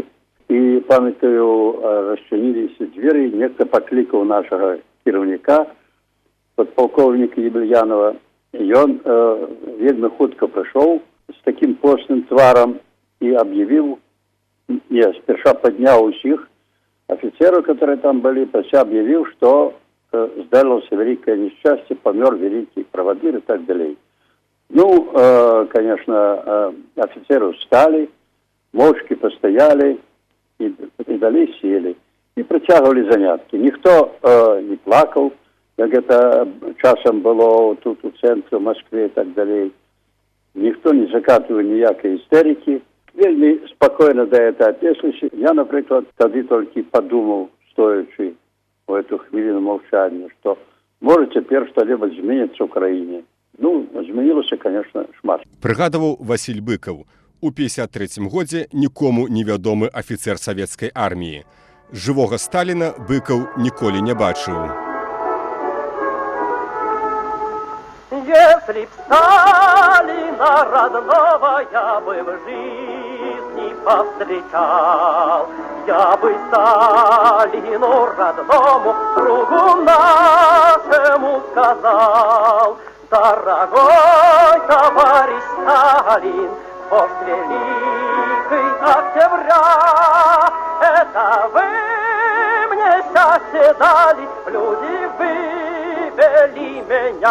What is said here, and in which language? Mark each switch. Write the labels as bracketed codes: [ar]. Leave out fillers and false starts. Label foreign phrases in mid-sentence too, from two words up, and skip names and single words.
[be] І, памятаю, расчыніліся дзверы, нехта паклікаў нашага кіраўніка, падпалкоўніка Ебельянова. Ён вельмі хутка прыйшоў з такім постным тварам і аб'явіў, сперша падняў усіх [ru] офицеров, которые там были, пасля объявил, что сдалось великое несчастье, помер великий проводир и так далее. Ну, конечно, офицеры встали, молчки постояли и далее сели. И протягивали занятки. Никто не плакал, как это часом было тут у центра, в Москве и так далее. Никто не закатывал никакой истерики. Вельми спокойно до этого отнеслись. Я, например, тогда только подумал, стоячи в эту хвилину молчания, что может теперь что-либо изменится в Украине. Ну, изменилось, конечно, шмат. [be] Прыгадываў Васіль Быкаў. У 53-м годзе нікому невядомы афіцер савецкай арміі. Жывога Сталіна Быкаў ніколі не бачыў. [ru] Если б Сталина родного я бы в жизни повстречал, я бы Сталину родному другу нашему сказал: дорогой товарищ Сталин, вождь великий октября, это вы мне счастье дали, люди вывели меня.